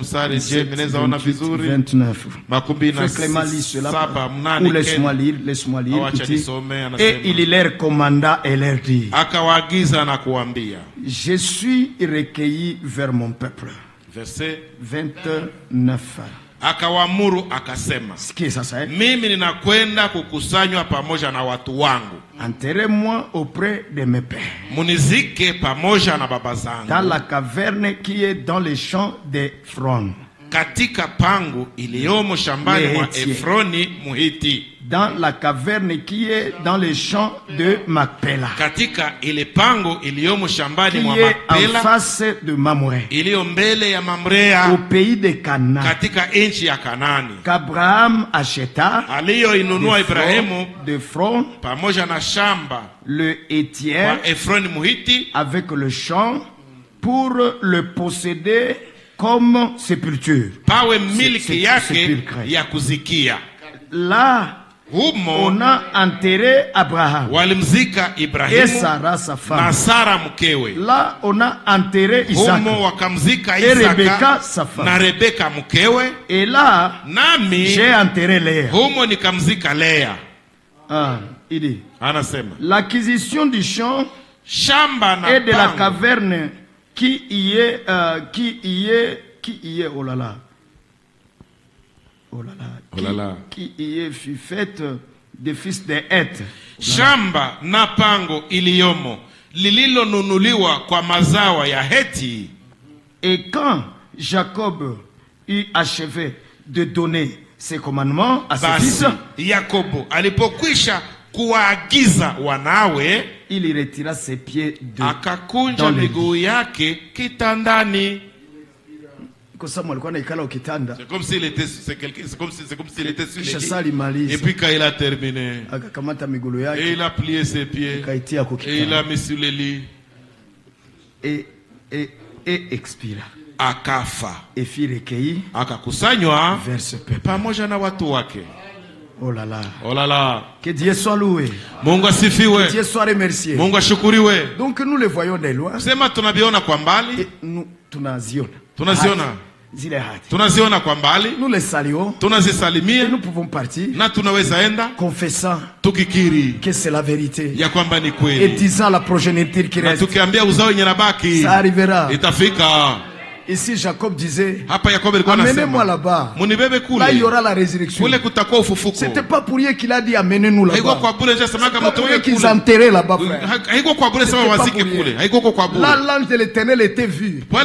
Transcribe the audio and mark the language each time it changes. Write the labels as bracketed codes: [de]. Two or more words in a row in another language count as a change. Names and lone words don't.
[fr] Frère Clément lit cela, ou laisse-moi lire, et il leur commanda et leur dit, je suis recueilli vers mon peuple. Verset 29. [sw] Akawamuru akasema, sikia sasa, mimi ninakwenda kukusanywa pamoja na watu wangu. [fr] Enterrez-moi auprès de mes pères. [sw] Munizike pamoja na baba zangu. [fr] Dans la caverne qui est dans les champs d'Ephron. [sw] Katika pangu iliyomo shambani mwa Efroni Muhiti. [fr] Dans la caverne qui est dans les champs de Macpéla. [sw] Katika ile pango iliyomo shambani mwa Macpéla. [fr] En face de Mamré. [sw] Iliyo mbele ya Mamrea. [fr] Au pays de Canaan. [sw] Katika nchi ya Kanani. [fr] Qu'Abraham acheta. [sw] Aliyoinunua Ibrahimu [fr] de front. [sw] Pamoja na shamba. [fr] Le Hétier. [sw] Wa Efroni Muhiti. [fr] Avec le champ pour le posséder comme sépulture. [sw] Pawe miliki yake ya kuzikia. [fr] Là, on a enterré Abraham. [sw] Walimzika Ibrahimu. [fr] Et Sarah sa femme. [sw] Na Sara mkewe. [fr] Là, on a enterré Isaac. [sw] Humo wakamzika et Isaka. [fr] Rebecca sa femme. [sw] Na Rebeka mkewe. [fr] Et là, [sw] nami [fr] j'ai enterré Léa. [sw] Humo nikamzika Léa. [fr] Ah, il dit. [sw] Anasema. [fr] L'acquisition du champ [sw] shamba na [fr] et de la caverne qui y est, oh là là. Oh là là. Qui y est fut faite des fils de Heth. [sw] Shamba na pango iliyomo lililonunuliwa kwa mazawa ya Heti. [fr] Et quand Jacob eut achevé de donner ses commandements à ses fils, [sw] Yakobo alipokwisha kuwaagiza wanawe, [fr] il retira ses pieds de [sw] akakunja miguu yake kitandani. [fr] C'est comme s'il était sur les et puis quand il a terminé, et il a plié ses pieds et il a mis sur le lit et expira. [sw] Akafa. [fr] Et fit recueilli [sw] akakusanywa [fr] vers ce peuple [sw] pamoja na watu wake. [fr] Oh là là. Oh là là. Que Dieu soit loué. [sw] Mungu asifiwe. [fr] Que Dieu soit remercié. [sw] Mungu ashukuriwe. [fr] Donc nous le voyons de loin. [sw] Sema tunaviona kwa mbali. [fr] Et nous tunaziona. [sw] Tunaziona kwa mbali. [fr] Nous les saluons. [sw] Tunazisalimia. [fr] Et nous pouvons partir. [sw] Na tunaweza enda [fr] confessant [sw] tukikiri [fr] que c'est la vérité. [sw] Ya kwamba ni kweli. [fr] Et disant la progéniture qui reste. [sw] Na tukiambia uzao yenye nabaki. [fr] Ça arrivera. [sw] Itafika. [fr] Ici Jacob disait, amenez-moi là-bas. Là il y aura la résurrection. C'était pas pour rien qu'il a dit amenez-nous là-bas. C'est pas pour rien qu'ils enterraient là-bas, frère. Là l'ange de l'Éternel était vu.